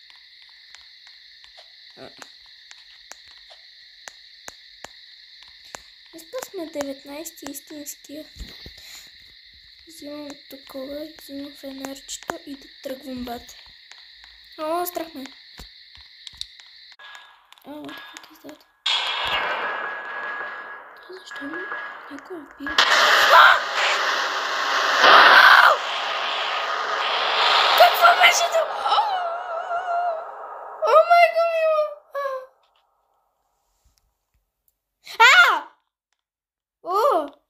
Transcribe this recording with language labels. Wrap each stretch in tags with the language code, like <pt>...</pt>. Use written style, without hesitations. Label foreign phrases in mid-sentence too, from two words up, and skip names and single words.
<bg>Днеска сме 19 истинския. Взимам такова, взимам фенерчето и да тръгвам бате. О, страх ме.</bg> <en>What the fuck is that?</en> <bg>Защо някой е бил? Какво беше това?</bg> <en>Oh my god,</en> <bg>мило! О!</bg>